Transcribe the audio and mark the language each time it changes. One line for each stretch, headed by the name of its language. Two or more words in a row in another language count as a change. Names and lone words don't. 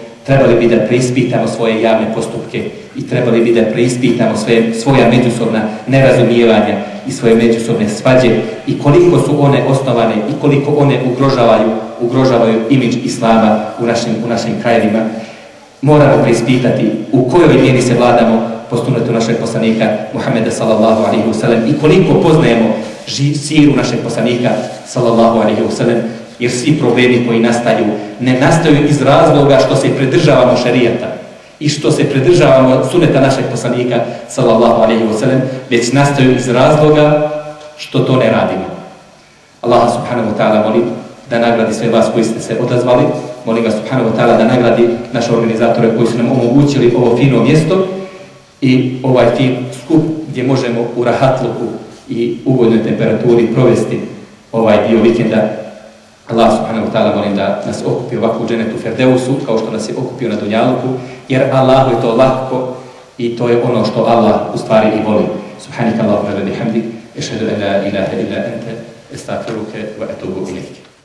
Bosnian: trebali bi da preispitamo svoje javne postupke i trebali bi da preispitamo svoja međusobna nerazumijevanja i svoje međusobne svađe i koliko su one osnovane i koliko one ugrožavaju imidž Islama u našim krajevima. Moramo preispitati u kojoj mjeri se vladamo po sunnetu našeg poslanika Muhammeda
Arabic: صلى الله عليه وسلم
Bosnian: i koliko poznajemo siru našeg poslanika
Arabic: صلى الله عليه وسلم,
Bosnian: jer svi problemi koji nastaju ne nastaju iz razloga što se pridržavamo šerijata i što se pridržavamo sunneta našeg poslanika
Arabic: صلى الله عليه وسلم,
Bosnian: već nastaju iz razloga što to ne radimo.
Arabic: الله سبحانه وتعالى
Bosnian: molim da nagradi sve vas koji ste se odazvali, molim ga
Arabic: سبحانه وتعالى
Bosnian: da nagradi naše organizatore koji su nam omogućili ovo fino mjesto i ovaj fin skup gdje možemo u rahatluku i ugodnoj temperaturi provesti ovaj dio vikenda.
Arabic: الله سبحانه وتعالى
Bosnian: molim da nas okupi ovako u dženetu Ferdeusu kao što nas je okupio na Dunjaluku, jer Allahu je to lako i to je ono što Allah u stvari i voli.
Arabic: سبحانك اللهم وبحمدك، أشهد أن لا إله إلا أنت، أستغفرك وأتوب إليك.